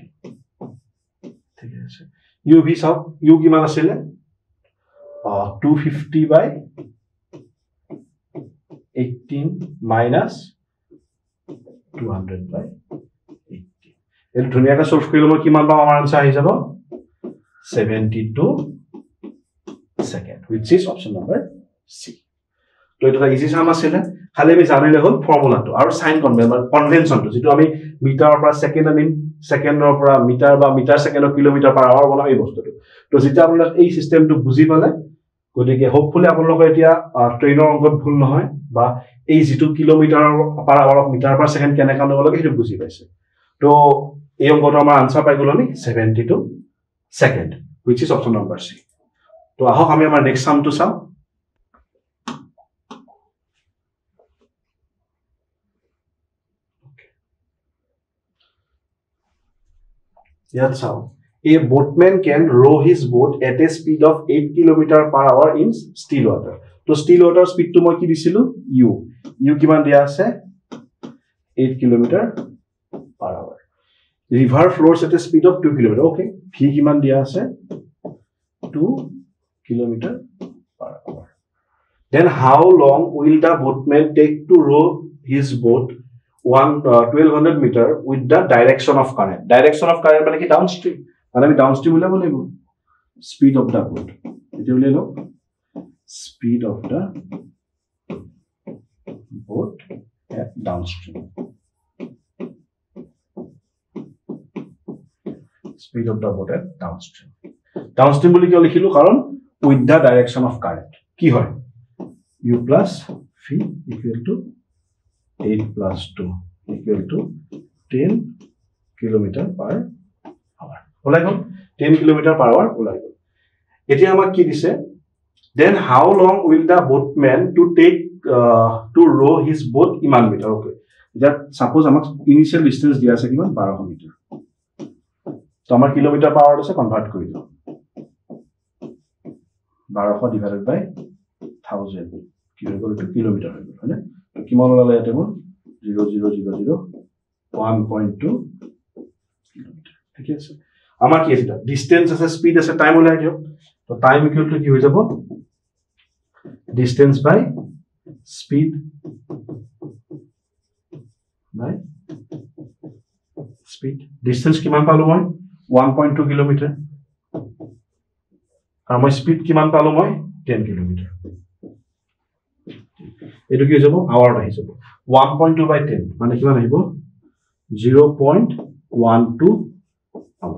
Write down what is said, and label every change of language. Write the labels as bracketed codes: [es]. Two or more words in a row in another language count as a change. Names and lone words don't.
[as] ঠিক আছে, ইউ ভি চাও, ইউ কিমান আছিল 250/18 minus 200/18। এইটো ধুনিয়াকৈ সলভ কৰিলে মই কিমান পাম, আমাৰ আনসাৰ আহি যাব 72 সেকেন্ড, [en] which is option number C। [as] তো এটা [en] easy sum [as] আছিল, খালি আমি জানিলে হল ফৰ্মুলাটো আৰু সাইন কনভেনশনটো, যেটো আমি মিটাৰৰ পৰা সেকেন্ড আনিম, সেকেন্ডৰ পৰা মিটাৰ বা মিটাৰ সেকেন্ডৰ [en] kilometer per hour [as] বনাম এই বস্তুটো। তো যেতিয়া আপোনালোকে এই সিস্টেমটো বুজি পালে, গতিকে হোপফুলি আপোনালোকে এতিয়া ট্ৰেইনৰ অংকত ভুল নহয়, বা এই যেটো [en] kilometer per hour meter per second [as] কেনেকৈ আনিব লাগে সেইটো বুজি পাইছে। তো এই অংকটো আমাৰ আনসাৰ পাই গলো আমি 72 সেকেন্ড, which is option number C। তো আহক আমি আমাৰ নেক্সট সামটো চাও। ইয়াত চাও, [en] a boatman can row his boat at a speed of 8 km/h in still water। [as] তো [en] still water speed to [as] মই কি দিছিলো u, u কিমান দিয়া আছে 8 km/h। [en] river flows at a speed of 2 km, okay, v কিমান দিয়া আছে 2 km/h। then how long will the boatman take to row his boat 1200 meter with the direction of current। direction of current [as] মানে কি downstream, মানে আমি downstream উলাব লাগিব, [en] speed of the boat, [as] এটা উলাই লও [en] speed of the boat at downstream, speed of the boat at downstream। [as] downstream বুলি কিয় লিখিলো, কাৰণ [en] with the direction of current [as] কি হয় [en] u plus v equal to 8 plus 2 equal to 10 km/h [as] ওলাই গল, 10 km/h ওলাই গল। এতিয়া আমাক কি দিছে, [en] then how long will the boatman to take to row his boat ইমান মিটাৰ, okay। [as] এতিয়া সাপোজ আমাক [en] initial distance [as] দিয়া আছে কিমান 1200 মিটাৰ, তো আমাৰ কিলোমিটাৰ পাৰ আছে কনভার্ট কৰি দিও [en] 1200 divided by 1000 [as] কি হৈ গল, কিলোমিটাৰ হৈ গল, হয়নে। তো কিমান ওলালে ইয়াতে মোৰ 0000 1.2 কিলোমিটাৰ। ঠিক আছে, আমাৰ কি আছে ডিসটেন্স আছে, স্পিড আছে, টাইম ওলাই দিও। তো [en] time equal to [as] কি হৈ যাব [en] distance by speed by speed. [as] ডিসটেন্স কিমান পালো মই 1.2 কিলোমিটাৰ, আৰু মই স্পিড কিমান পালো মই 10 কিলোমিটাৰ। এইটো কি হৈ যাব আৱাৰ আহি যাব 1.2/10 মানে কিমান আহিব 0.12 আৱাৰ।